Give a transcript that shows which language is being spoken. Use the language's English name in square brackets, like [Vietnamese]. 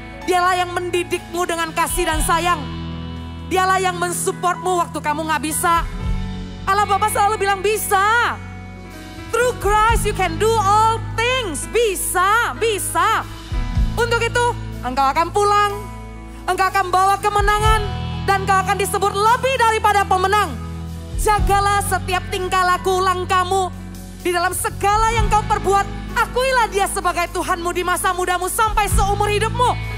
[Indonesian] Dialah yang mendidikmu dengan kasih dan sayang. Dialah yang mensupportmu waktu kamu gak bisa. Allah Bapa selalu bilang bisa. [English] Through Christ you can do all things. [Indonesian] Bisa, bisa. Untuk itu engkau akan pulang. Engkau akan bawa kemenangan. Dan engkau akan disebut lebih daripada pemenang. Jagalah setiap tingkah laku langkahmu. Di dalam segala yang kau perbuat. Akuilah dia sebagai Tuhanmu di masa mudamu sampai seumur hidupmu.